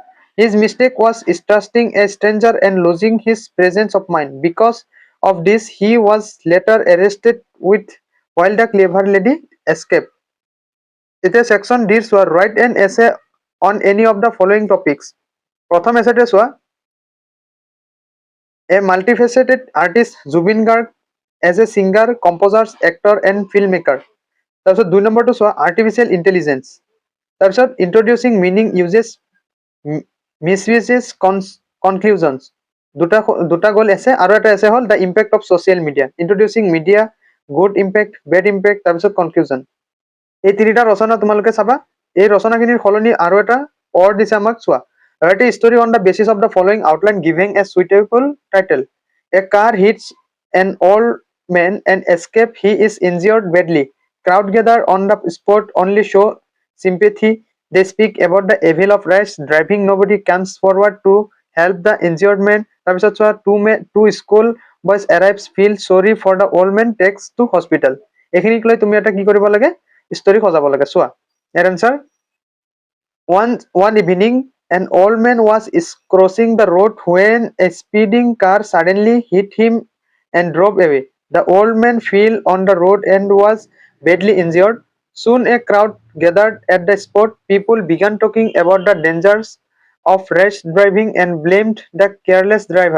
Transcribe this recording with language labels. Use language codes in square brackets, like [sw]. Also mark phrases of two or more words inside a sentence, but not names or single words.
[en] His mistake was trusting a stranger and losing his presence of mind. Because of this, he was later arrested with while the clever lady escaped. এতিয়া section D চোৱা write an essay on any of the following topics. [as] প্ৰথম এছেটো চোৱা [en] a multifaceted artist Zubin Garg as a singer, composer, actor and filmmaker. [as] তাৰপিছত 2 নম্বৰটো চোৱা [en] artificial intelligence. তাৰপিছত introducing meaning uses misuses conclusions. [as] দুটা গ'ল এছে আৰু এটা এছে হ'ল [en] the impact of social media. Introducing media, good impact, bad impact, তাৰপিছত conclusion. [as] এই তিনিটা ৰচনা তোমালোকে চাবা এই ৰচনাখিনিৰ সলনি আৰু এটা অৰ দিছে আমাক চোৱা [en] write a story on the basis of the following outline giving a suitable title. A car hits an old man and escape. He is injured badly. Crowd gather on the spot only show sympathy. They speak about the evil of rash driving. Nobody comes forward to help the injured man. [as] তাৰপিছত চোৱা [en] two school boys arrives feel sorry for the old man takes to hospital. [as] এইখিনিক লৈ তুমি এটা কি কৰিব লাগে [en] story [as] সজাব লাগে চোৱা ইয়াৰ [en] answer one evening an old man was crossing the road when a speeding car suddenly hit him and drove away. The old man fell on the road and was badly injured. Soon a crowd gathered at the spot. People began talking about the dangers of rash driving and blamed the careless driver.